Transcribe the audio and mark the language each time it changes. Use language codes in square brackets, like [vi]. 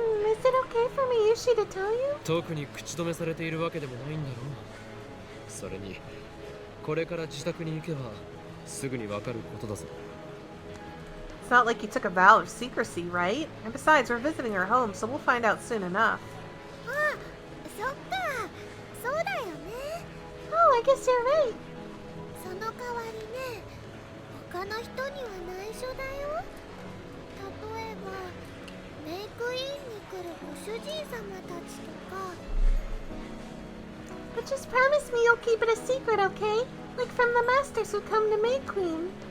[en] Is it okay for Mayushi to tell you? [ja] 特に口止めされているわけでもないんだろう。それに、これから自宅に行けばすぐにわかることだぞ。 [en] It's not like you took a vow of secrecy, right? And besides, we're visiting her home, so we'll find out soon enough. [ja] あ、そっか。そうだよね。 [en] Oh, I guess you're right. [ja] その代わりね、他の人には内緒だよ。例えば、メイクインに来るご主人様たちとか。 [en] But just promise me you'll keep it a secret, okay? Like from the masters who come to May Queen.